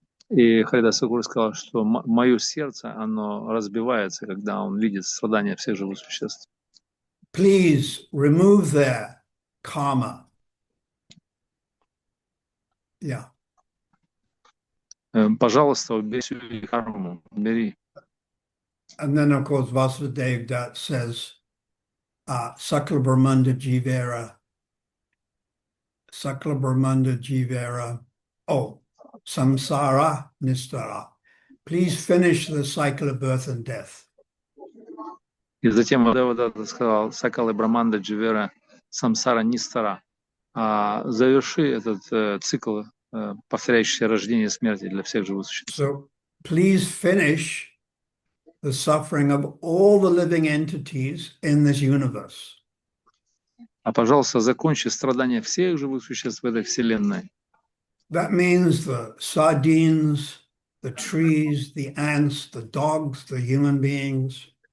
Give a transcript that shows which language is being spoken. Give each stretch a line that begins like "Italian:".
Russian: И Харидас Такур сказал, что мое сердце, оно разбивается, когда он видит страдания всех живых существ.
English: Please remove their karma. Yeah.
Russian: Пожалуйста, убери всю их карму, убери.
English: And then, of course, Vasudev Dutt says,
Sanskrit: Sakla Brahmanda Jivera, Samsara Nistara.
English: Please finish the cycle of birth and death.
Russian: И затем Вадавадата сказал,
Sanskrit: Сакала Браманда Дживера Самсара Нистара,
Russian: заверши этот цикл, повторяющийся рождение и смерти для всех живых существ.
English: So please finish the suffering of all the living entities in this universe.
Russian: Пожалуйста, закончи страдания всех живых существ в этой вселенной.
English: That means the sardines, the trees, the ants, the dogs, the human beings.